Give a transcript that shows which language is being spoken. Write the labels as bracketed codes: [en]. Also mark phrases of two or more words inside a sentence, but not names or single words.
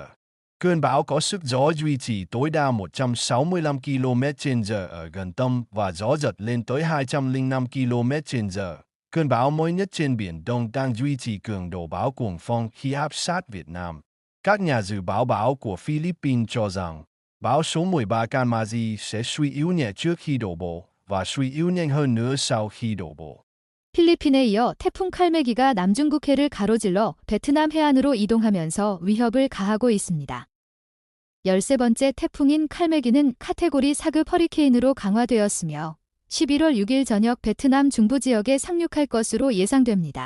[vi] Cơn bão có sức gió duy trì tối đa 165 km/h ở gần tâm và gió giật lên tới 205 km/h. Cơn bão mới nhất trên Biển Đông đang duy trì cường độ bão cuồng phong khi áp sát Việt Nam. Các nhà dự báo bão của Philippines cho rằng bão số 13 Kanmati sẽ suy yếu nhẹ trước khi đổ bộ và suy yếu nhanh hơn nữa sau khi đổ bộ. [ko] 필리핀에 이어 태풍 칼메기가 남중국 해를 가로질러 베트남 해안으로 이동하면서 위협을 가하고 있습니다. 13번째 태풍인 칼메기는 카테고리 4급 허리케인으로 강화되었으며 11월 6일 저녁 베트남 중부 지역에 상륙할 것으로 예상됩니다.